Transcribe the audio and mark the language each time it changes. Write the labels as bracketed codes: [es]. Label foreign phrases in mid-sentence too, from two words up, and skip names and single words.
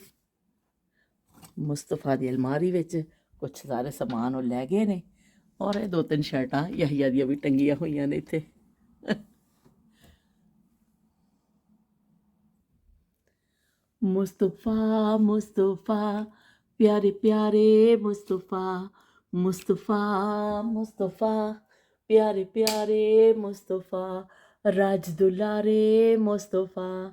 [pa] ਮੁਸਤਫਾ ਦੀ ਅਲਮਾਰੀ ਵਿੱਚ ਕੁਝ ਸਾਰੇ ਸਮਾਨ ਉਹ ਲੈ ਗਏ ਨੇ ਔਰ ਇਹ 2-3 ਸ਼ਰਟਾਂ ਯਹੀਆ ਦੀਆਂ ਵੀ ਟੰਗੀਆਂ ਹੋਈਆਂ ਨੇ ਇੱਥੇ। [hi] मुस्तफ़ा मुस्तफ़ा प्यारे प्यारे मुस्तफ़ा मुस्तफ़ा मुस्तफ़ा प्यारे प्यारे मुस्तफ़ा राज दुलारे मुस्तफ़ा।